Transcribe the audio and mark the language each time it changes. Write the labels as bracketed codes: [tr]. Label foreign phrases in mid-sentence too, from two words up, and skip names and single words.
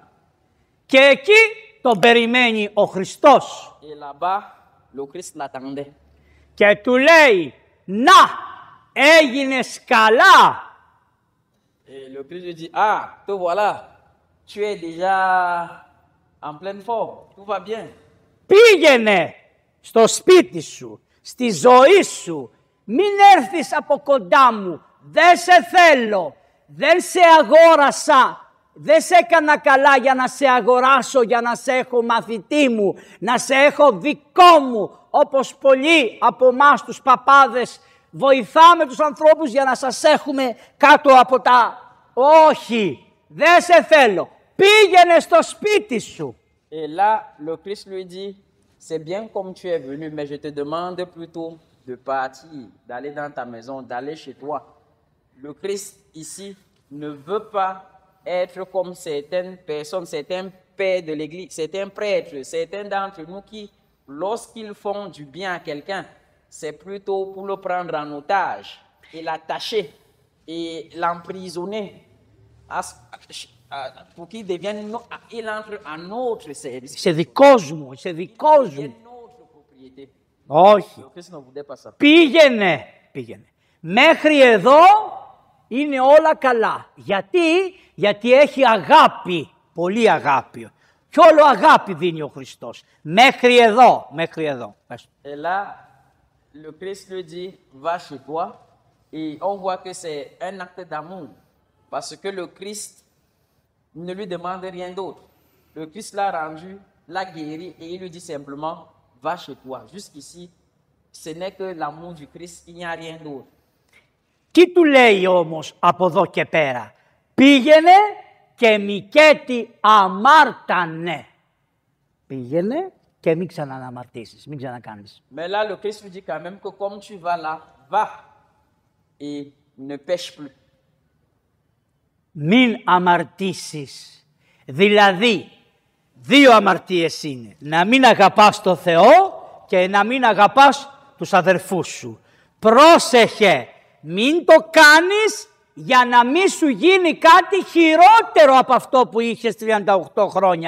[el] Και εκεί τον περιμένει ο Χριστός [fr] Et là-bas, le Christ l'attendait. [el] και του λέει «Να, έγινες καλά». [fr] Et le Christ lui dit, ah, te voilà, tu es déjà en pleine forme, tout va bien. [el] Πήγαινε στο σπίτι σου, στη ζωή σου. Μην έρθεις από κοντά μου. Δεν σε θέλω. Δεν σε αγόρασα. Δεν σε έκανα καλά για να σε αγοράσω, για να σε έχω μαθητή μου, να σε έχω δικό μου. Όπως πολλοί από εμάς τους παπάδες βοηθάμε τους ανθρώπους για να σας έχουμε κάτω από τα... Όχι, δεν σε θέλω. Πήγαινε στο σπίτι σου. [fr] Et là, le Christ lui dit, c'est bien comme tu es venu, mais je te demande plutôt de partir, d'aller dans ta maison, d'aller chez toi. Le Christ ici ne veut pas être comme certaines personnes, certains pères de l'Église, certains prêtres, certains d'entre nous qui, lorsqu'ils font du bien à quelqu'un, c'est plutôt pour le prendre en otage et l'attacher et l'emprisonner pour qu'il devienne, il entre à notre service. [el] Είσαι δικός μου, είσαι δικός [fr] Il est [el] μου. [fr] notre propriété. [el] Όχι. [fr] Le Christ ne voulait pas ça. [el] Πήγαινε. Μέχρι εδώ είναι όλα καλά. Γιατί έχει αγάπη, πολύ αγάπη. Κι όλο αγάπη δίνει ο Χριστός. Μέχρι εδώ. [fr] Et là, le Christ lui dit, va chez toi. Et on voit que c'est un acte d'amour. Parce que le Christ ne lui demande rien d'autre. Le Christ l'a rendu, l'a guéri et il lui dit simplement, va chez toi. Jusqu'ici, ce n'est que l'amour du Christ, il n'y a rien d'autre. [el] Τι του λέει όμως από εδώ και πέρα? Πήγαινε και Μικέτη αμάρτανε. Πήγαινε και μην ξαναναμαρτήσεις, μην ξανακάνεις. [fr] Mais là, le Christ lui dit quand même que comme tu vas là, va et ne pêche plus. [el] Μην αμαρτήσεις. Δηλαδή, δύο αμαρτίες είναι. Να μην αγαπάς το Θεό και να μην αγαπάς τους αδερφούς σου. Πρόσεχε, μην το κάνεις για να μην σου γίνει κάτι χειρότερο από αυτό που είχες 38 χρόνια.